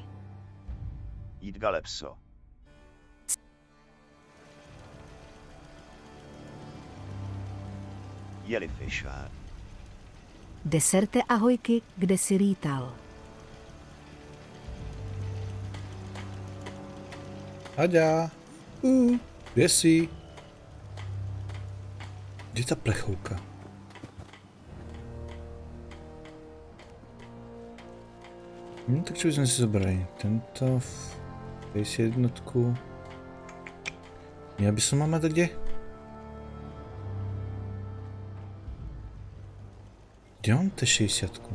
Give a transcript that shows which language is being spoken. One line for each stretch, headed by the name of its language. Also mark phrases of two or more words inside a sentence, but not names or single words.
Czech: Idgalepso. Jellyfish. Deserte ahojky, kde si lítal? Aďa. Kde si? Kde je ta plechovka?
Slovak: Tak čo by sme si zobrali? Tento, face jednotku. Ja by som mal mať kde? Kde mám T60?